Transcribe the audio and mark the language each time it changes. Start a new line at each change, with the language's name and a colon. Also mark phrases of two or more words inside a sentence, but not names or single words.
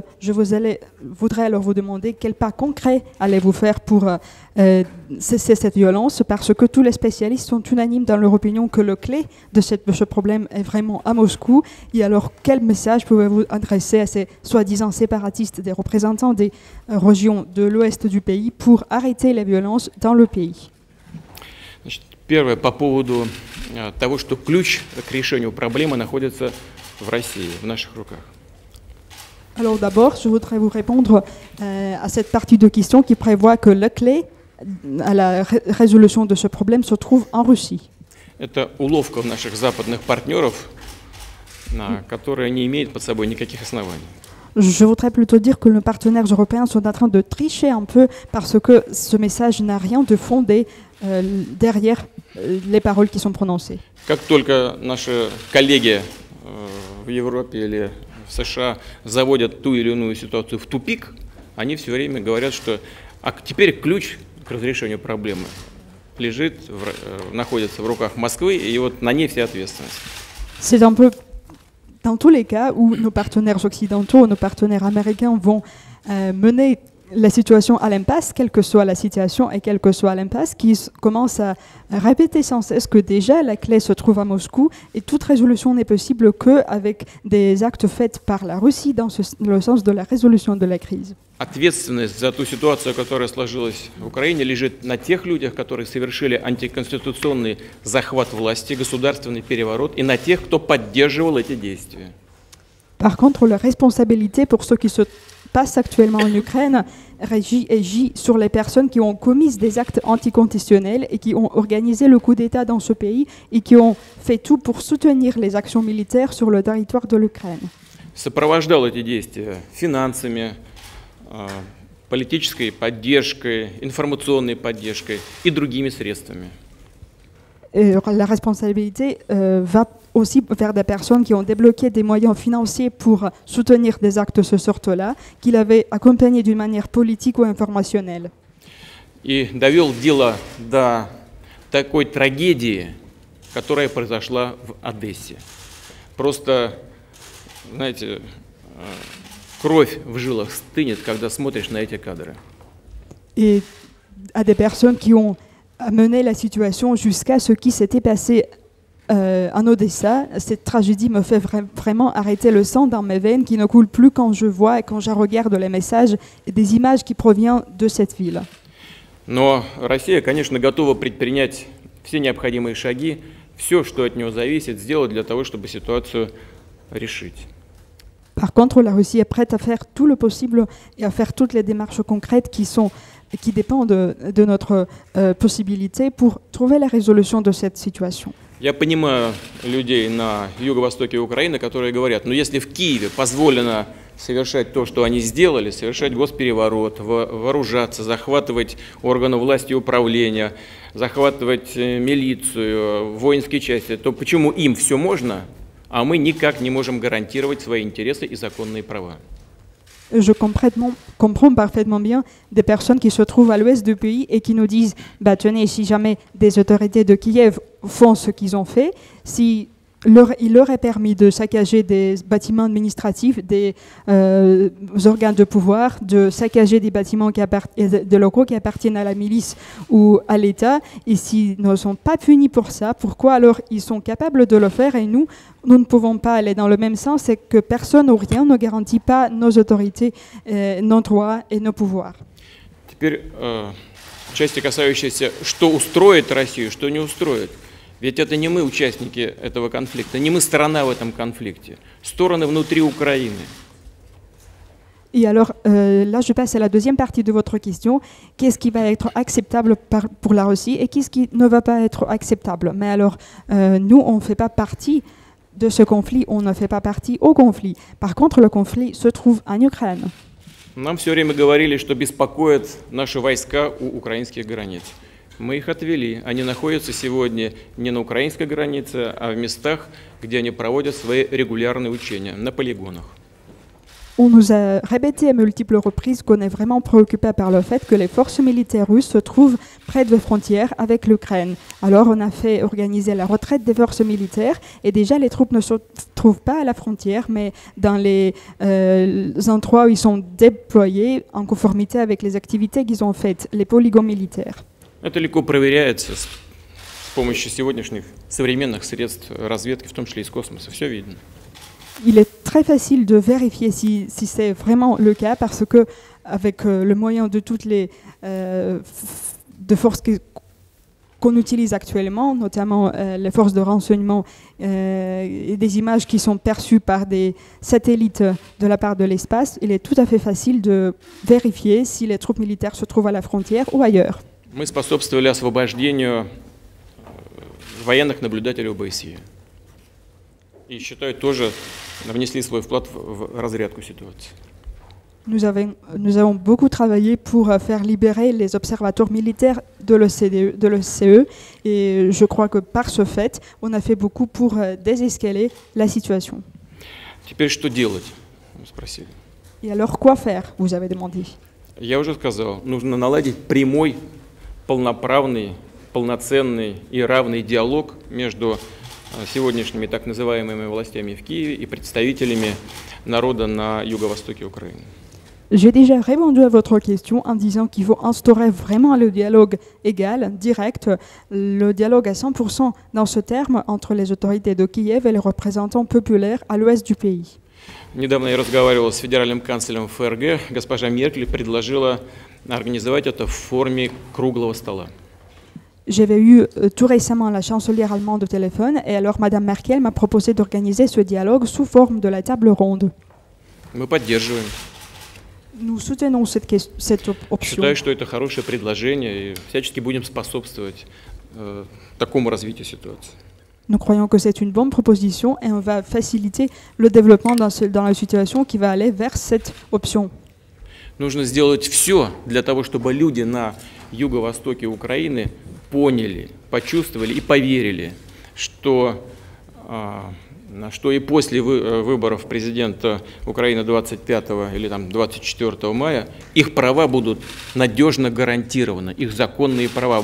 French: Je voudrais alors vous demander quel pas concret allez-vous faire pour cesser cette violence, parce que tous les spécialistes sont unanimes dans leur opinion que le clé de ce problème est vraiment à Moscou. Et alors, quel message pouvez-vous adresser à ces soi-disant séparatistes, des représentants des régions de l'ouest du pays, pour arrêter les violences dans le pays?
Russian: Значит, первое, по поводу того, что ключ к решению проблемы находится в России, в наших руках.
French: Alors d'abord, je voudrais vous répondre à cette partie de question qui prévoit que la clé à la résolution de ce problème se trouve en Russie.
Russian: Это уловка наших западных партнеров, которая не имеет под собой никаких оснований.
French: Je voudrais plutôt dire que nos partenaires européens sont en train de tricher un peu parce que ce message n'a rien de fondé derrière les paroles qui sont prononcées.
Russian: Как только наши коллеги в Европе или в США заводят ту или иную ситуацию в тупик, они все время говорят, что теперь ключ к разрешению проблемы находится в руках Москвы, и вот на ней вся ответственность.
French: C'est un peu dans tous les cas où nos partenaires occidentaux, nos partenaires américains vont mener la situation à l'impasse, quelle que soit la situation et quelle que soit l'impasse, qui commence à répéter sans cesse que déjà la clé se trouve à Moscou et toute résolution n'est possible qu'avec des actes faits par la Russie dans le sens de la résolution de la crise.
Russian: Ответственность за ту ситуацию, которая сложилась в Украине, лежит на тех людях, которые совершили антиконституционный захват власти, государственный переворот, и на тех, кто поддерживал эти действия.
French: Par contre, la responsabilité pour ce qui se passe actuellement en Ukraine gît sur les personnes qui ont commis des actes anticonstitutionnels et qui ont organisé le coup d'État dans ce pays et qui ont fait tout pour soutenir les actions militaires sur le territoire de l'Ukraine.
Russian: Сопровождал эти действия финансами, политической поддержкой, информационной поддержкой и другими средствами.
French: La responsabilité va aussi vers des personnes qui ont débloqué des moyens financiers pour soutenir des actes de ce sort-là, qu'il avait accompagnés d'une manière politique ou informationnelle.
Russian: И довел дело до такой трагедии, которая произошла в Одессе. Просто, знаете, кровь в жилах стынет, когда смотришь на эти кадры.
French: Et à des personnes qui ont amené la situation jusqu'à ce qui s'était passé en Odessa. Cette tragédie me fait vraiment arrêter le sang dans mes veines qui ne coule plus quand je vois et quand je regarde les messages et des images qui proviennent de cette ville.
Russian: Но Россия, конечно, готова предпринять все необходимые шаги, все, что от нее зависит, сделать для того, чтобы ситуацию решить.
French: Par contre, la Russie est prête à faire tout le possible et à faire toutes les démarches concrètes qui sont qui dépend de notre possibilité pour trouver la résolution de cette situation.
Russian: Я понимаю людей на юго-востоке Украины, которые говорят, ну если в Киеве позволено совершать то, что они сделали, совершать госпереворот, вооружаться, захватывать органы власти и управления, захватывать милицию, воинские части, то почему им все можно, а мы никак не можем гарантировать свои интересы и законные права?
French: Je comprends parfaitement bien des personnes qui se trouvent à l'ouest du pays et qui nous disent bah, tenez, si jamais des autorités de Kiev font ce qu'ils ont fait, si il leur est permis de saccager des bâtiments administratifs, des organes de pouvoir, de saccager des bâtiments des locaux qui appartiennent à la milice ou à l'État, et s'ils ne sont pas punis pour ça, pourquoi alors ils sont capables de le faire et nous ne pouvons pas aller dans le même sens, c'est que personne ou rien ne garantit pas nos autorités, nos droits et nos pouvoirs.
Russian: Теперь части, касающиеся, что устроит Россию, что не устроит. Ведь это не мы участники этого конфликта, не мы сторона в этом конфликте, стороны внутри Украины.
French: Et alors, là, je passe à la deuxième partie de votre question. Qu'est-ce qui va être acceptable pour la Russie et qu'est-ce qui ne va pas être acceptable? Mais alors, nous, on ne fait pas partie de ce conflit, on ne fait pas partie au conflit. Par contre, le conflit se trouve en Ukraine.
Russian: Нам все время говорили, что беспокоят наши войска у украинских границ. Мы их отвели. Они находятся сегодня не на украинской границе, а в местах, где они проводят свои регулярные учения, на полигонах.
French: On nous a répété à multiples reprises qu'on est vraiment préoccupé par le fait que les forces militaires russes se trouvent près des frontières avec l'Ukraine. Alors on a fait organiser la retraite des forces militaires et déjà les troupes ne se trouvent pas à la frontière mais dans les endroits où ils sont déployés en conformité avec les activités qu'ils ont faites, les polygons militaires.
Russian: Это легко проверяется с помощью сегодняшних современных средств разведки, в том числе из космоса. Все видно.
French: Il est très facile de vérifier si c'est vraiment le cas parce que avec le moyen de toutes les de forces qu'on utilise actuellement, notamment les forces de renseignement et des images qui sont perçues par des satellites de la part de l'espace, il est tout à fait facile de vérifier si les troupes militaires se trouvent à la frontière ou ailleurs.
Russian: Мы способствовали освобождению военных наблюдателей ОБСЕ. И считаю, тоже внесли свой вклад в разрядку ситуации.
French: Nous avons beaucoup travaillé pour faire libérer les observateurs militaires de l'OSCE et je crois que par ce fait, on a fait beaucoup pour désescaler la situation.
Russian: Теперь что делать? Вы спросили.
French: Et alors quoi faire? Vous avez demandé.
Russian: Я уже сказал, нужно наладить прямой, полноправный, полноценный и равный диалог между сегодняшними так называемыми властями в Киеве и представителями народа на юго-востоке Украины.
French: J'ai déjà répondu à votre question en disant qu'il faut instaurer vraiment le dialogue égal, direct, le dialogue à 100% dans ce terme entre les autorités de Kiev et les représentants populaires à l'ouest du pays.
Russian: Недавно я разговаривал с федеральным канцлером ФРГ. Госпожа Меркель предложила организовать это в форме круглого стола.
French: J'avais eu tout récemment la chancelière allemande au téléphone et alors Madame Merkel m'a proposé d'organiser ce dialogue sous forme de la table ronde.
Russian: Мы поддерживаем.
French: Nous soutenons cette option.
Russian: Считаю, что это хорошее предложение и всячески будем способствовать такому развитию ситуации.
French: Nous croyons que c'est une bonne proposition et on va faciliter le développement dans la situation qui va aller vers cette option.
Russian: Нужно сделать все для того, чтобы люди на юго-востоке Украины поняли, почувствовали и поверили, что и после выборов президента Украины 25 или 24 мая их права будут надежно гарантированы, их законные права.